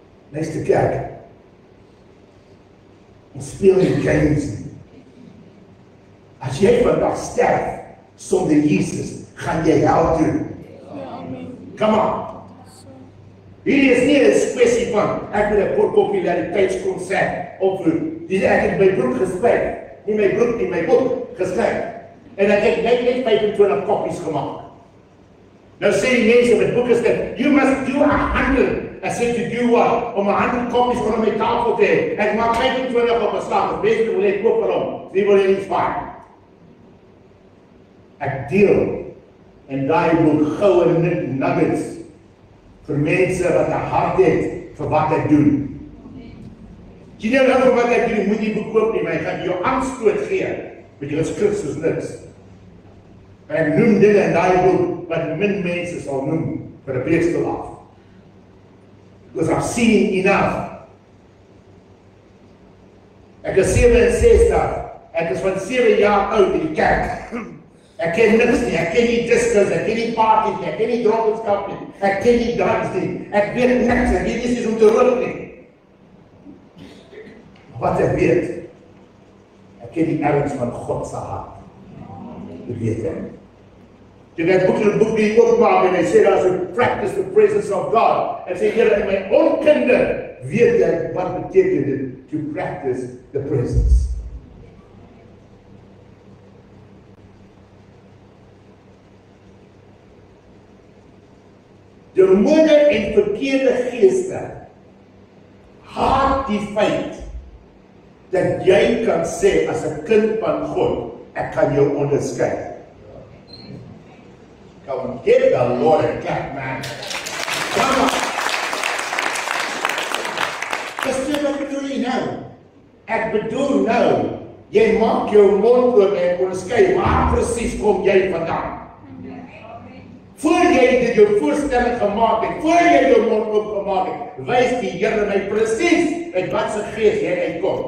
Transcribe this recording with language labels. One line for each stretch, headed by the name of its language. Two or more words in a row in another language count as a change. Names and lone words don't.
Afrikaans: Luister kerk. Ons speel nie games nie. As jy vandag sterf sonder Jesus, gaan jy hel toe.
English: Come on.
Afrikaans: Hierdie is nie 'n kwessie van ek moet 'n populariteit-konsert opvoer. Dis ek het my broek geskryf, nie my broek nie, my boek geskryf. En ek het net 25 kopies gemaak. Nou sê die mense met boeke skryf,
English: you must do 100. I said to do what?
Afrikaans: Om 100 kopies onder my tafel te hê. Ek maak 25 op 'n slag. As mense wil hê, koop vir hom. Die wil jy nie spaar. Ek deel en daai boek goue nuggets vir mense wat 'n hart het vir wat ek doen. As jy nou vir wat ek doen, moet jy boek koop nie, maar ek gaan jou aanstoot gee, want jy is Christus niks. Ek noem dinge in daai boek wat min mense sal noem vir 'n preekstel af.
English: Because I've seen enough.
Afrikaans: Ek is 67, ek is van 7 jaar oud in die kerk. Ek ken niks nie, ek ken nie discos, ek ken nie parties nie, ek ken nie dronkenskap nie, ek ken nie drugs nie, ek weet niks, ek weet nie om te rook nie. Wat ek weet, ek ken die erns van God se hart. Dit weet ek. Jy het boek die oopmaak en hy sê daar is
English: to practice the presence of God.
Afrikaans: En sê, Here, in my onkunde weet ek wat beteken dit
English: to practice the presence.
Afrikaans: Demone en verkeerde geeste haat die feit dat jy kan sê as 'n kind van God, ek kan jou onderskei.
English: Come on, give the Lord a clap, man. Come on.
Afrikaans: Dis wat bedoel jy nou? Ek bedoel nou, jy maak jou mond oop en onderskei waar presies kom jy vandaan. Voor jy dit jou voorstelling gemaak het, voor jy jou mond oopgemaak het, wys die Here my presies uit wat se gees jy uitkom.